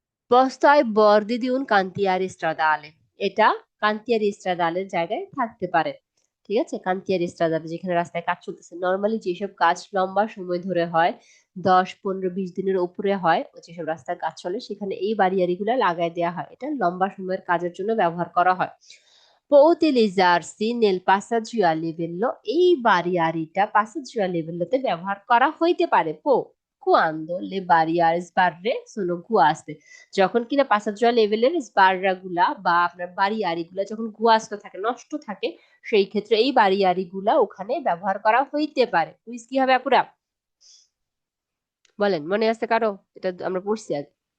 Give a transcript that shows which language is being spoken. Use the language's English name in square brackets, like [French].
[Bangla] বস্তায় বর্দি দিউন কান্তিয়ারি স্ট্রাদালে, এটা কান্তিয়ারি স্ট্রাদালের জায়গায় থাকতে পারে। ঠিক আছে, কান্তিয়ারি স্ট্রাদালে যেখানে রাস্তায় কাজ চলতেছে, নর্মালি যেসব কাজ লম্বা সময় ধরে হয়, 10, 15, 20 দিনের উপরে হয়, যেসব রাস্তায় কাজ চলে সেখানে এই বারিয়ারি গুলা লাগাই দেওয়া হয়, এটা লম্বা সময়ের কাজের জন্য ব্যবহার করা হয়। [Italian] Può utilizzarsi nel passaggio a livello, [Bangla] এই বারিয়ারিটা passaggio a livelloতে ব্যবহার করা হইতে পারে। [Italian] quando le barriere sbarre sono guaste, [Bangla] যখন কিনা passaggio a লেভেলের স্বাররা গুলা বা আপনার বারিয়ারি গুলা যখন গুয়াস্ত থাকে, নষ্ট থাকে, সেই ক্ষেত্রে এই বারিয়ারি গুলা ওখানে ব্যবহার করা হইতে পারে। কুইজ কি হবে আপুরা? বলেন, মনে আছে কারো? এটা আমরা পড়ছি আগে।